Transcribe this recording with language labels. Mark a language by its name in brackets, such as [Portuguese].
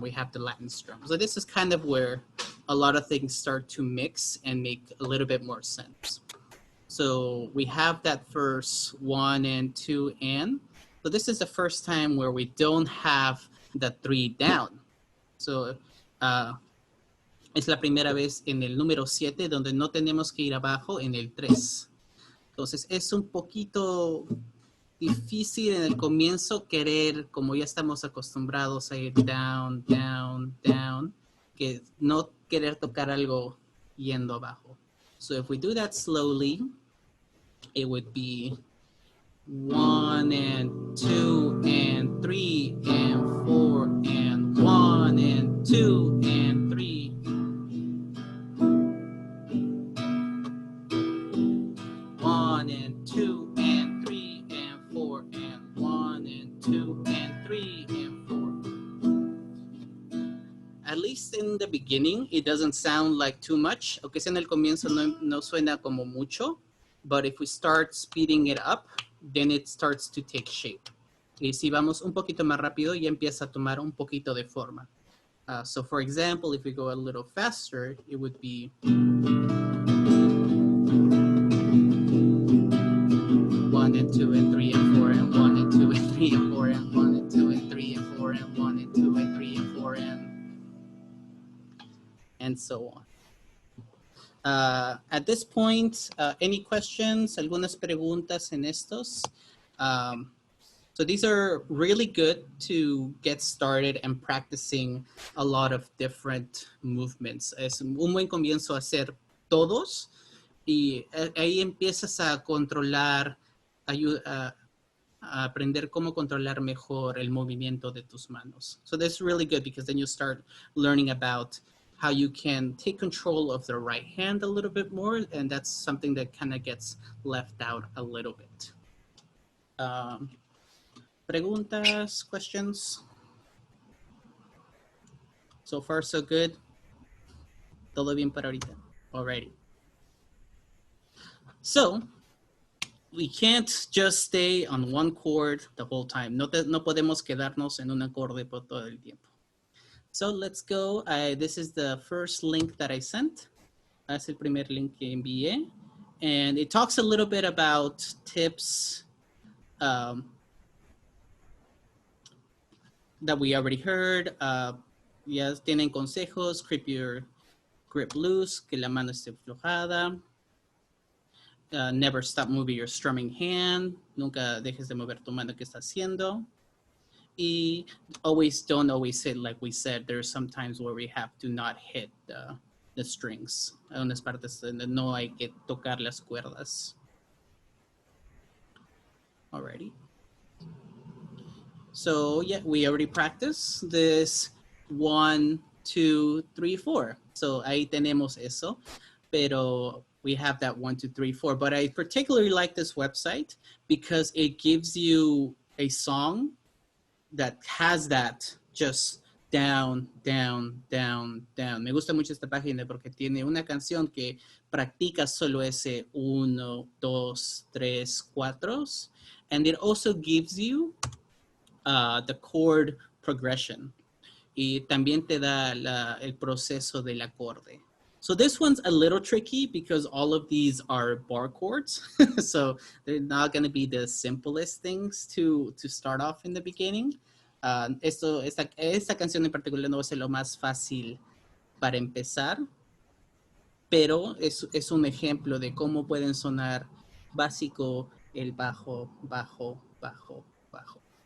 [English] We have the Latin strum. So this is kind of where a lot of things start to mix and make a little bit more sense. So we have that first 1 and 2 and. So this is the first time where we don't have the 3 down. [Spanish] So es la primera vez en el número 7 donde no tenemos que ir abajo en el 3. Entonces es un poquito difícil en el comienzo querer, como ya estamos acostumbrados a ir [English] down, down, down, [Spanish] que no querer tocar algo yendo abajo. [English] So if we do that slowly, it would be 1 and 2 and 3 and 4 and 1 and 2 and 3. 1 and 2 and 3 and 4 and 1 and 2 3, and 4. At least in the beginning, it doesn't sound like too much. [Spanish] Aunque sea en el comienzo no suena como mucho. [English] But if we start speeding it up, then it starts to take shape. [Spanish] Y si vamos un poquito más rápido, ya empieza a tomar un poquito de forma. [English] So for example, if we go a little faster, it would be 1 and 2 and 3 and 4 and 1 and 2 and 3 and 4 and 1 and 2 and 3 and 4 and 1 and 2 and 3 and 4 and so on. At this point, any questions? [Spanish] ¿Algunas preguntas en estos? [English] So these are really good to get started and practicing a lot of different movements. [Spanish] Es un buen comienzo a hacer todos y ahí empiezas a controlar, a aprender cómo controlar mejor el movimiento de tus manos. [English] So that's really good because then you start learning about how you can take control of the right hand a little bit more, and that's something that kind of gets left out a little bit. [Spanish] Preguntas, [English] questions? So far, so good. [Spanish] Todo bien para ahorita. [English] Alrighty. So, we can't just stay on one chord the whole time. [Spanish] No podemos quedarnos en un acorde por todo el tiempo. [English] So let's go. This is the first link that I sent. [Spanish] Es el primer link que envié. [English] And it talks a little bit about tips that we already heard. [Spanish] Ya tienen consejos, [English] keep your grip loose, [Spanish] que la mano esté flojada. [English] Never stop moving your strumming hand. [Spanish] Nunca dejes de mover tu mano que está haciendo. [English] Y don't always hit, like we said, there's some times where we have to not hit the strings. [Spanish] Hay unas partes donde no hay que tocar las cuerdas. [English] Alrighty. So yeah, we already practiced this 1, 2, 3, 4. [Spanish] So ahí tenemos eso, pero [English] we have that [Spanish] 1, 2, 3, 4. [English] But I particularly like this website because it gives you a song that has that just down, down, down, down. [Spanish] Me gusta mucho esta página porque tiene una canción que practica solo ese 1, 2, 3, 4. [English] And it also gives you the chord progression. [Spanish] Y también te da el proceso del acorde. [English] So this one's a little tricky because all of these are bar chords. So they're not going to be the simplest things to start off in the beginning. [Spanish] Esta canción en particular no va a ser lo más fácil para empezar, pero es un ejemplo de cómo pueden sonar básico el bajo, bajo, bajo, bajo.